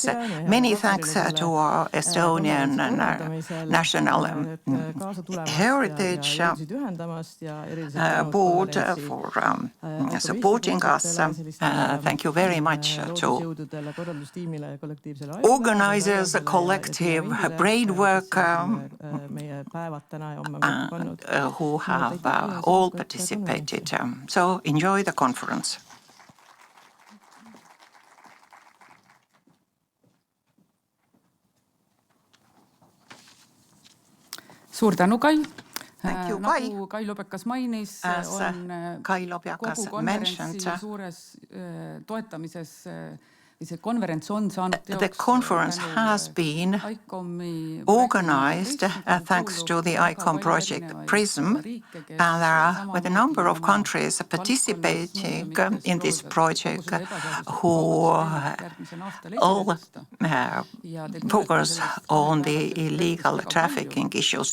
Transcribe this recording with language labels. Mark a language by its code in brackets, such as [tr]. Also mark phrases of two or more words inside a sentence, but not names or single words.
[en] Many thanks to our Estonian National Heritage Board for supporting us. Thank you very much to organizers, collective brain work who have all participated. So enjoy the conference. [et] Suur tänu, Kai. [en] Thank you, Kai. [et] Nagu Kai Lobjakas mainis, on kogu konverentsi suures toetamises the [en] conference has been organized thanks to the ICOM project PRISM, and there are with a number of countries participating in this project who all focus on the illegal trafficking issues.